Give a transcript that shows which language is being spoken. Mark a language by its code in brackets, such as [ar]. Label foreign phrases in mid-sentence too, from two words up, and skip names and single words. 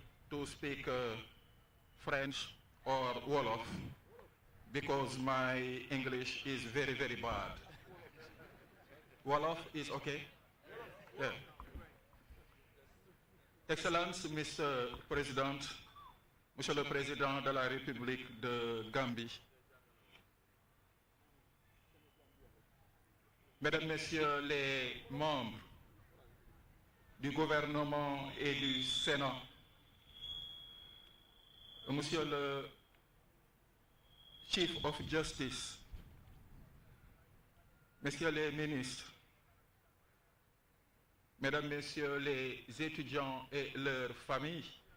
[en] to speak French or Wolof because my English is very, very bad. Wolof is okay? Yeah. [fr] Excellence, Mr. Président, Monsieur le Président de la République de Gambie, Mesdames, Messieurs les membres du gouvernement et du Sénat, Monsieur le [en] Chief of Justice, [fr] Messieurs les ministres, Mesdames, Messieurs les étudiants et leurs familles,